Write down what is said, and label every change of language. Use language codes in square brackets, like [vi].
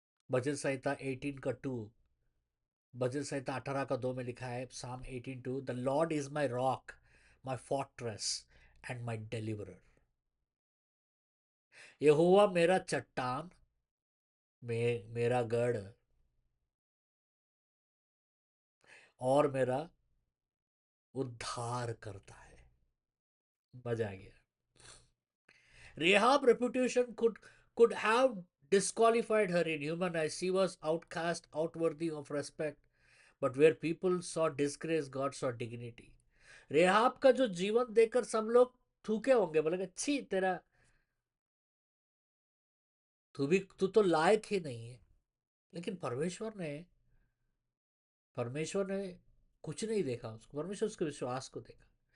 [hi] भजन संहिता 18 का 2, भजन संहिता 18 का 2 में लिखा है, [en] Psalm 18:2, the Lord is my rock, my fortress and my deliverer. [hi] यहोवा मेरा चट्टान, मेरा गढ़ और मेरा उद्धार करता है। मजा आ गया। [en] Rahab reputation could have disqualified her in human eyes. She was outcast, outworthy of respect. But where people saw disgrace, God saw dignity. [hi] Rehab का जो जीवन देखकर सब लोग थूके होंगे, बोलेंगे छी तेरा, तू तो लायक ही नहीं है। लेकिन परमेश्वर ने कुछ नहीं देखा उसको, परमेश्वर उसके विश्वास को देखा।